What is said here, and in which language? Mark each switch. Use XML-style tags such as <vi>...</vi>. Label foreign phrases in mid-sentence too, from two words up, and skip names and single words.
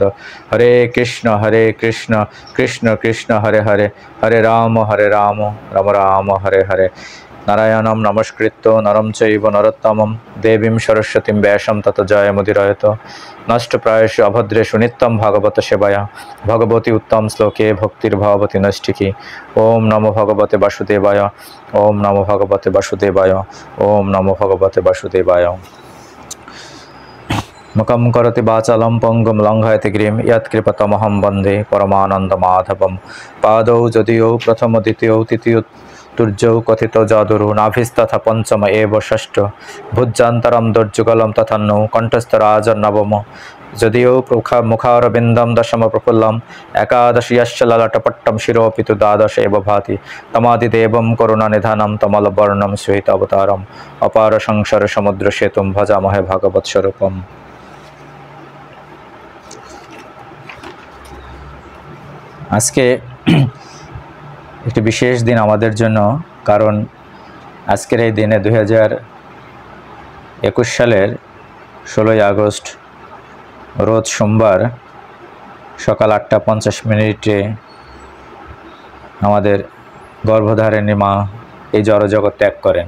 <sa>হরে কৃষ্ণ কৃষ্ণ কৃষ্ণ হরে হরে হরে রাম রাম রাম হরে হরে। নারায়ণম নমস্কৃত্য নরম চৈব নরোত্তমম দেবীম সরস্বতীম ব্যাসম তত জয়মুদীরয়ত। নষ্টপ্রায়সু অভদ্রেষু নিত্যম ভাগবত সেবায়া ভগবতী উত্তম শ্লোকে ভক্তির্ভবতি নৈষ্ঠিকী। ওম নমো ভগবতে বাসুদেবায় ওম নমো ভগবতে বাসুদেবায় ওম নমো ভগবতে বাসুদেবায়। মুখম করতি বাচালম পঙ্গুম লঙ্ঘয়তি গিরিম ইয়ৎকৃপতমহং বন্দে পরমানন্দমাধবম। পাদৌ যদিও প্রথম দ্বিতীয় তৃতীয় তুর্যৌ কথিত যাদুরু নাভিস্তথা পঞ্চম এব ষষ্ঠ ভুজান্তরম দুর্যুগলম তথান্নৌ কণ্ঠস্থরাজর্নবম। যদিও মুখারবিন্দম দশম প্রফুল্লম একাদশ যশ্চ ললাটপট্টম শিরোপি তু দ্বাদশ এব ভাতি। তমাদিদেবম করুণানিধানম তমলবর্ণম শ্বেত অবতারম অপার সংসার সমুদ্র সেতুম ভজামহে ভাগবত স্বরূপম।</sa> <bn>আজকে একটি বিশেষ দিন আমাদের জন্য, কারণ আজকের এই দিনে 2021 সালের 16ই আগস্ট রোজ সোমবার সকাল 8:50 আমাদের গর্ভধারিণী মা এই জড়জগৎ ত্যাগ করেন।</bn>